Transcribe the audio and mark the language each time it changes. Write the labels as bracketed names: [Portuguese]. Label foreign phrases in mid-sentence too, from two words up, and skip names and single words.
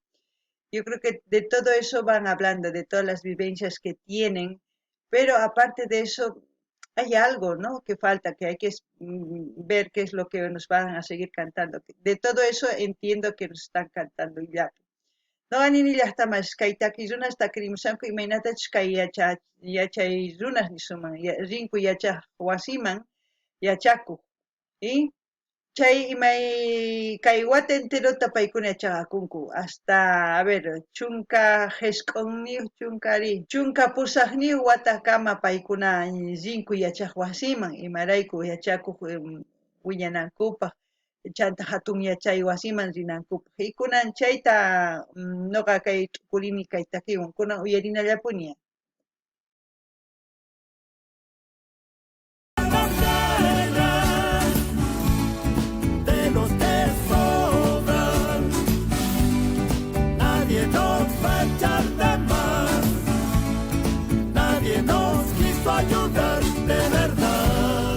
[Spanish] Yo creo que de todo eso van hablando, de todas las vivencias que tienen, pero aparte de eso hay algo, ¿no? Que falta, que hay que ver qué es lo que nos van a seguir cantando. De todo eso entiendo que nos están cantando ya. [Quechua] No anini llaqtamas kay takiyrunas takirimusanku imaynatachus kay yachay runas nisuman rinku yachaq wasiman yachakuq y chay imay kay wata enterota paykuna yachaqakunku [Spanish] hasta a ver [Quechua] chunka qhishqunniyu chunka pusaqniyu watakama paykuna rinku yachaq wasiman imarayku yachakuq willanankupaq chanta hatun yachay wasiman rinankupaq y kunan chayta noqa kay t'ukurini kay takiwan kunan uyarinallapuña. [Spanish] De los que sobran, nadie nos va a echar de más, nadie nos quiso ayudar de verdad.